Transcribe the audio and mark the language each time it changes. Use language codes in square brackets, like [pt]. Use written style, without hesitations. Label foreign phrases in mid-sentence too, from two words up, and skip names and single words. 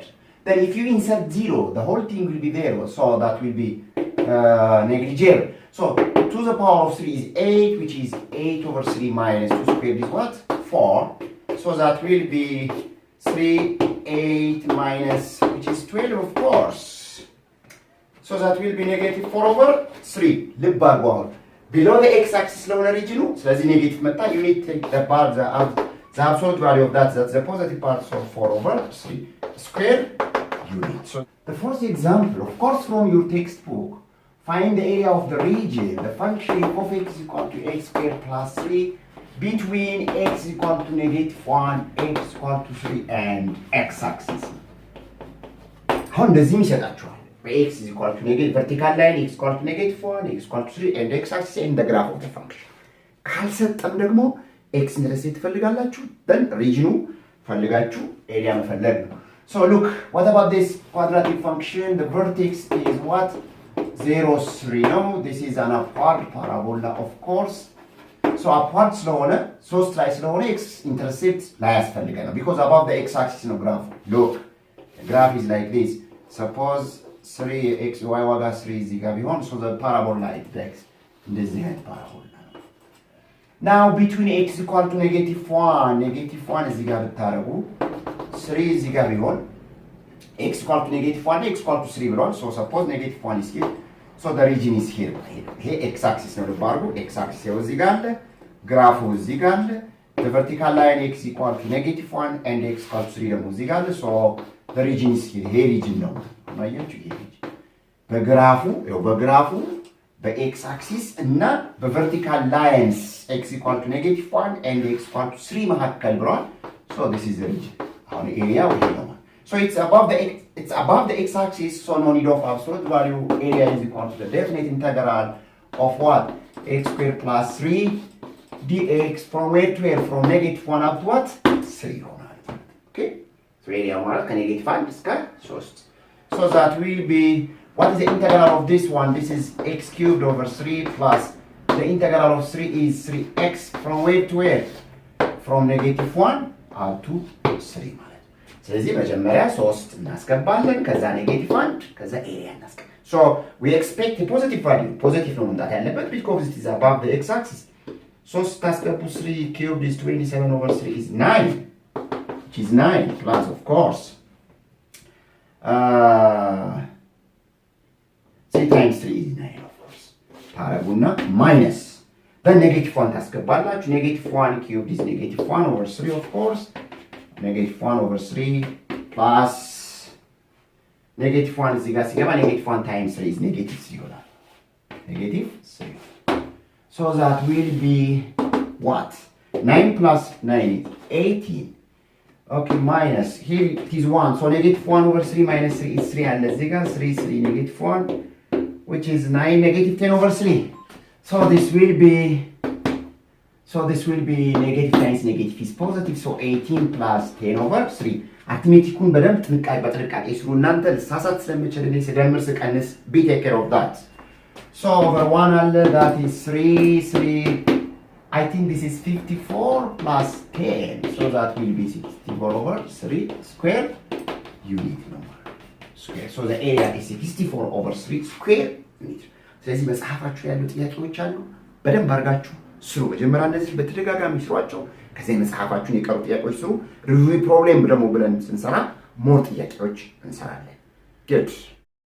[en] Then if you insert 0, the whole thing will be there. So that will be negligible. So 2 to the power of 3 is 8, which is 8 over 3 minus 2 squared is what? 4. So that will be 3, 8 minus, which is 12 of course. So that will be negative 4 over 3. [am] ልብ አድርጉ አሁን [en] below the x-axis [am] ስለሆነ ሪጅኑ ስለዚህ ኔጌቲቭ መጣ. [en] You need to take the part, the absolute value of that, that's the positive part, so 4 over 3 square unit. So the first example, of course from your textbook, find the area of the region, the function f of x is equal to x squared plus 3 between x is equal to -1, x is equal to 3 and x-axis. [am] አሁን እንደዚህም ይሰጣችኋል. [en] x is equal to negative vertical line, x is equal to -1, x is equal to 3 and x-axis and the graph of the function. [am] ካልሰጠም ደግሞ x ኢንተርሴፕት ትፈልጋላችሁ then ሪጅኑ ፈልጋችሁ ኤሪያ መፈለግ ነው. [en] So look, what about this quadratic function? The vertex is what? 0, 3 ነው. This is an upward parabola of course. So upward [am] ስለሆነ 3 ላይ ስለሆነ [en] x intercept [am] ላይ ያስፈልገናል [en] because above the x axis [am] ነው ግራፍ. [en] Look, the graph is like this. Suppose 3 x y [am] ዋጋ 3 እዚህ ጋር ቢሆን [en] so the parabola it takes [am] እንደዚህ አይነት [en] parabola ነው. Now between x equal to -1 [am] እዚህ ጋር ብታረጉ 3 እዚህ ጋር ቢሆን [en] x equal to -1 x equal to 3 ብሏል. So suppose -1 is here. So the region is here. [am] ይሄ [en] x axis [am] ነው ልብ አድርጉ. [en] x axis [am] ያው እዚህ ጋር አለ. ግራፉ እዚህ ጋር አለ. [en] The vertical line x equal to -1 and x equal to 3 [am] ደግሞ እዚህ ጋር አለ. [en] So the region is here. [am] ይሄ region ነው. ማያችሁ ይሄ region በግራፉ በx axis እና በ [en] vertical lines x equal to -1 and x equal to 3 [am] መካከል ብሏል. [en] So this is the region. [am] አሁን ኤሪያ ይሄ ነው. [en] So it's above the x-axis, so no need of absolute value. Area is equal to the definite integral of what? X squared plus 3 dx from where to where? From -1 up to what? 3 ይሆናል. Okay? So area [am] ማለት ከ-1 እስከ 3. [en] So that will be, what is the integral of this one? This is x cubed over 3 plus the integral of 3 is 3x from where to where? From -1 up to 3 ማለት. [am] ስለዚህ መጀመሪያ 3 እናስገባለን ከዛ -1 ከዛ ኤሪያ እናስገባለን. [en] So we expect a positive value. positive [am] ነው መምጣት ያለበት [en] because it is above the x axis. 3 ታስገቡ 3 cubed is 27 over 3 is 9, which is 9 plus of course 3 times 3 is 9 of course. ታረጉና minus then negative 1 ታስገባላችሁ negative 1 cubed is negative 1 over 3 of course negative 1 over 3 plus negative 1 [am] እዚህ ጋር ሲገባ [en] negative 1 times 3 is negative 3 ይሆናል negative 3 so that will be what 9 plus 9 is 18 okay minus here it is 1 so negative 1 over 3 minus 3 is 3 and let's go 3 3 negative 1 which is 9 negative 10 over 3 so this will be negative times negative is positive so 18 plus 10 over 3 arithmeticun [am] በደንብ በጥንቃቄ ስሩ እናንተ ልሳሳት ስለምችል እኔ ስደምር ስቀንስ [en] be take care of that so over 1 አለ that is 3 I think this is 54 plus 10 so that will be 64 over 3 square unit number square so the area is 64 over 3 square unit [am] ስለዚህ መጽሐፋችሁ ያሉ ጥያቄዎች አሉ በደንብ አድርጋችሁ ስሩ መጀመሪያ እነዚህ በተደጋጋሚ ስሯቸው ከዚህ መጽሐፋችሁን የቀሩ ጥያቄዎች ስሩ ሪቪው ፕሮብሌም ደግሞ ብለን ስንሰራ ሞር ጥያቄዎች እንሰራለን [en] good